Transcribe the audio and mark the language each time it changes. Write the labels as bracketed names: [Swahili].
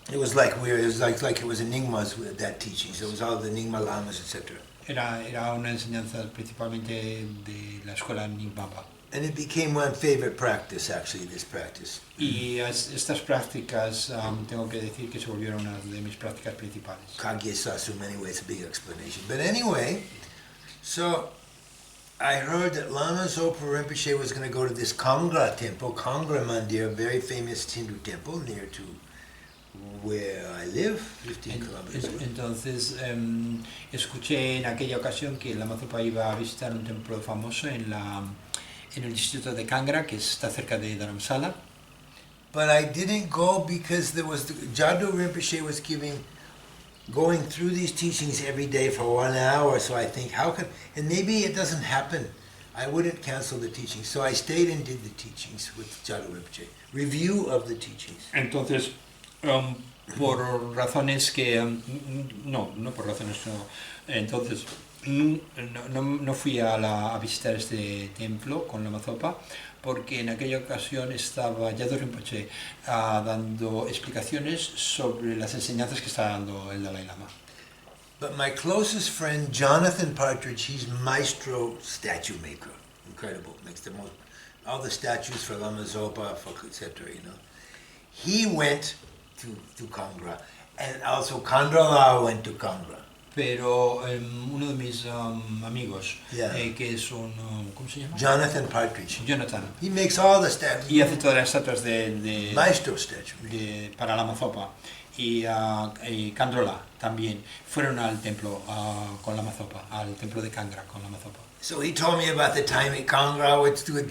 [English] It was like it was like it was a Nyingma's with that teaching. So it was all the Nyingma Lamas, etc. [Spanish] Era una enseñanza principalmente de la escuela Nyingmapa. [English] And it became my favorite practice, actually, this practice. [Spanish] Y estas prácticas, tengo que decir que se volvieron una de mis prácticas principales. [English] Kagye Sasu, many ways, a big explanation. But anyway, so I heard that Lama Zopa Rimpoché was going to go to this Kangra temple, Kangra Mandir, a very famous Hindu temple near to where I live, 15 kilometers away. [Spanish] Entonces, escuché en aquella ocasión que Lama Zopa iba a visitar un templo famoso en el distrito de Kangra, que está cerca de Dharamsala. [English] But I didn't go because Jadu Rinpoche was going through these teachings every day for 1 hour, so I think, and maybe it doesn't happen. I wouldn't cancel the teachings. So I stayed and did the teachings with Jadu Rinpoche. Review of the teachings. [Spanish] Entonces, por razones que... no por razones... No. Entonces, no fui a visitar este templo con Lama Zopa porque en aquella ocasión estaba Jadu Rinpoche dando explicaciones sobre las enseñanzas que está dando el Dalai Lama. [English] But my closest friend, Jonathan Partridge, he's maestro statue maker. incredible. Makes the most, all the statues for Lama Zopa, for etc. He went to Kangra, and also Kandrala went to Kangra. [Spanish] Pero uno de mis amigos, [English] Yeah. [Spanish] que es un, ¿cómo se llama? Jonathan Partridge. Jonathan, [English] He makes all the statues. [Spanish] y hace todas las estatuas [English] Maestro statue. [Spanish] para Lama Zopa. Y Kandrola también fueron al templo con Lama Zopa, al templo de Kangra con Lama Zopa. [English] So he told me about the time at Kangra with